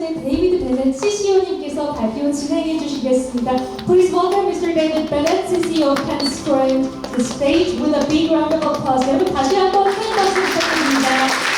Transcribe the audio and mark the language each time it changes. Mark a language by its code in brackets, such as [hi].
[ko] 이번에는 CCO님께서 발표 진행해 주시겠습니다. [en] Please welcome Mr. David Bennett, CCO of Ten스토렌트, to the stage with a big round of applause. [ko] 여러분 다시 한번 큰 박수 부탁드립니다.